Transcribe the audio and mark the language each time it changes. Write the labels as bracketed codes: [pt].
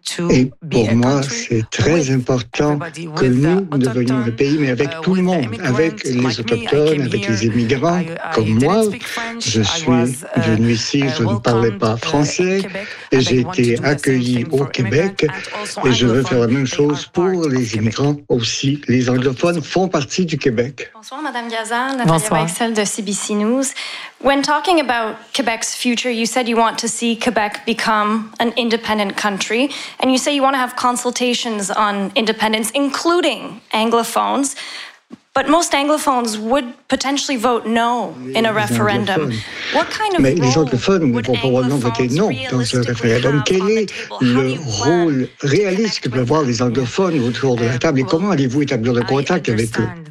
[fr] Et pour moi, c'est très important que nous devenions un pays, mais avec tout le monde, avec les autochtones, avec les immigrants, comme moi. Je suis venu ici, je ne parlais pas français, et j'ai été accueilli au Québec, et je veux faire la même chose pour les immigrants aussi. Les anglophones font partie du Québec. Bonsoir, Madame Gazan. Bonsoir. Nathalie Weissel de CBC News. [en] When talking about Quebec's future, you said you want to see Quebec become an independent country, and you say you want to have consultations on independence, including anglophones. But most anglophones would potentially vote no in a referendum. What kind of [fr] Mais les anglophones vont probablement voter non dans un référendum. Quel est le rôle réaliste que peuvent avoir les anglophones autour de la table et comment allez-vous établir le contact avec eux?